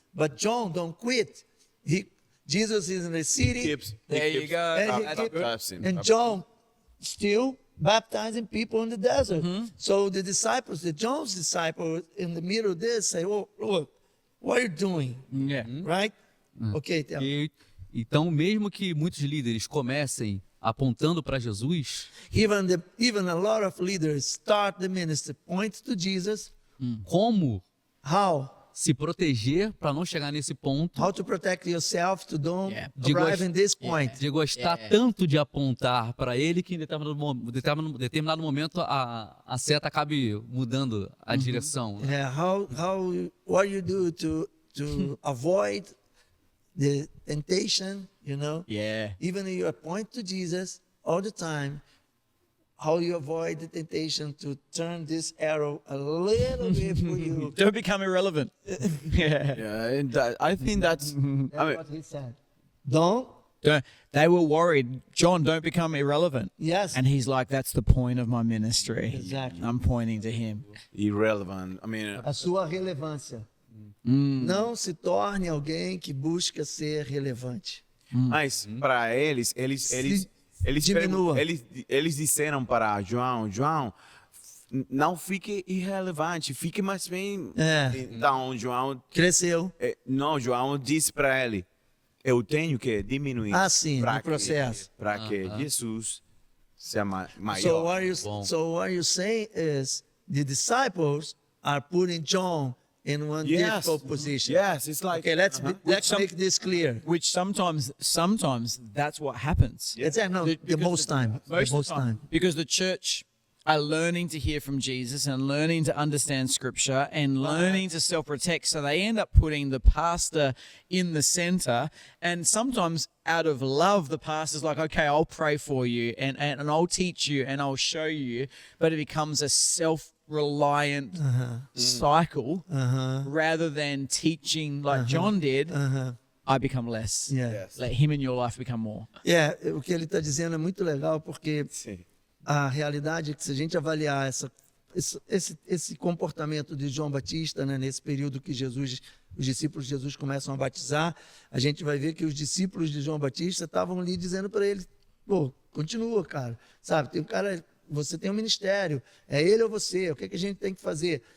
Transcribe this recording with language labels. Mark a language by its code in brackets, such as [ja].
[en] But John don't quit. Jesus is in the city. There you go. And, That's good. and John still baptizing people in the desert. So the disciples, the John's disciples, in the middle of this, say, "Oh, look, what are you doing?" Yeah. Right? Okay, tell me. [pt] Então, mesmo que muitos líderes comecem apontando para Jesus, [en] Even a lot of leaders start the ministry, point to Jesus. [pt] como [en] How? [pt] se proteger para não chegar nesse ponto [en] How to protect yourself to don't Yeah. arrive in this point. [pt] de gostar tanto de apontar para ele que em determinado momento a seta acabe mudando a direção. Né? [en] Yeah, what you do to avoid the temptation, you know? Yeah. Even if you point to Jesus all the time, how you avoid the temptation to turn this arrow a little bit for you. Don't become irrelevant. Yeah. Yeah, and I think that's. I mean, That's what he said. Don't. They were worried, John, don't become irrelevant. Yes. And he's like, that's the point of my ministry. Exactly. I'm pointing to him. irrelevant. I mean, [pt] A sua relevância. Não se torne alguém que busca ser relevante. mas para eles diminua. eles disseram para João, não fique irrelevante, fique mais bem. Então João, Cresceu. não, João disse para ele, eu tenho que diminuir. Ah, sim, pra no processo. Para que Jesus seja maior. [en] So what you're saying is the disciples are putting John in one difficult position. Yes, it's like. Okay, let's make this clear. Which sometimes that's what happens. It's no, the Because most time. Most The of most the time. time. Because the church are learning to hear from Jesus and learning to understand scripture and learning to self-protect. So they end up putting the pastor in the center. And sometimes out of love, the pastor's like, okay, I'll pray for you and I'll teach you and I'll show you. But it becomes a self-reliant cycle rather than teaching like John did. I become less. Yeah. Let him in your life become more. [pt] Yeah, o que ele está dizendo é muito legal porque Sim. a realidade é que se a gente avaliar esse comportamento de João Batista, né, nesse período que os discípulos de Jesus começam a batizar, a gente vai ver que os discípulos de João Batista estavam ali dizendo para ele, pô, continua, cara, sabe, tem um cara, você tem um ministério, é ele ou você, o que a gente tem que fazer?